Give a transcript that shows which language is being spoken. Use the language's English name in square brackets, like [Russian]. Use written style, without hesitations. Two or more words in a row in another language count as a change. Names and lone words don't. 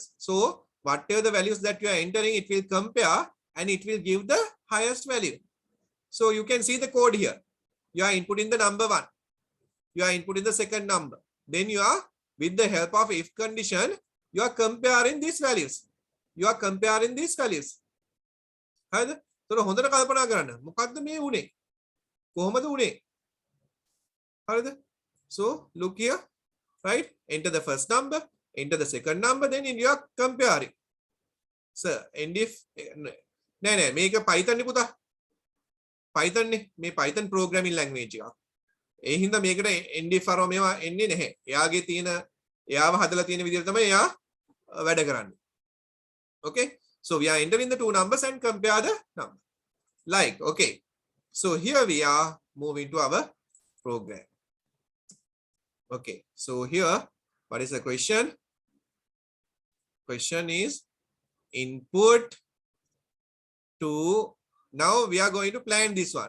[English] So whatever the values that you are entering, it will compare and it will give the highest value. So you can see the code here. You are inputting the number 1. You are inputting the second number. Then you are, with the help of if condition, you are comparing these values. [Sinhala] හරිද? එතකොට හොඳට කල්පනා කරන්න. මොකක්ද මේ උනේ? කොහොමද උනේ? හරිද? [English] So look here, right? Enter the first number, enter the second number, then you are comparing. [Sinhala] Sir, [English] end if [Sinhala] නෑ මේක Python නේ පුතා. Python නේ. මේ [English] Python programming language [Sinhala] එක. ඒ හින්දා මේකට [English] end if [Sinhala] අරව මේවා එන්නේ නැහැ. එයාගේ තියෙන එයාව හදලා තියෙන විදිහට තමයි එයා වැඩ කරන්නේ. [English] Okay? So we are entering the two numbers and compare the number. Like, okay. So here we are moving to our program. Okay. So here, what is the question? Question is input to, now we are going to plan this one.